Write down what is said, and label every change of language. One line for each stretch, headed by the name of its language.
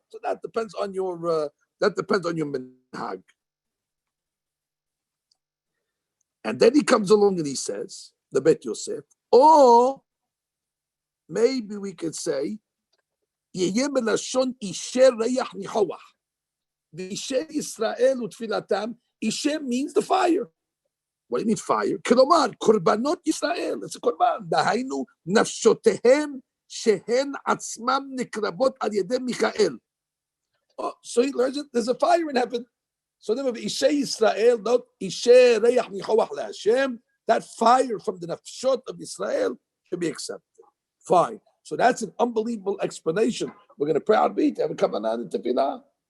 English: So that depends on your minhag. And then he comes along and he says, the Bet Yosef, or maybe we could say,
Hebrew: יהיה בלשון אישי ריח ניחוח. ואישי ישראל ותפילתם,
English: אישי means the fire. What do you mean fire?
Hebrew: כלומר, קורבנות ישראל,
English: it's a
Hebrew: קורבן, דהיינו נפשותיהם שהן עצמם נקרבות על ידי מיכאל.
English: Oh, so he learns it, there's a fire in heaven. So then,
Hebrew: אישי ישראל,
English: not
Hebrew: אישי ריח ניחוח להשם,
English: that fire from the nafshot of Israel should be accepted. Fine. So that's an unbelievable explanation. We're going to pray our beat, have a kavanah and tefillah.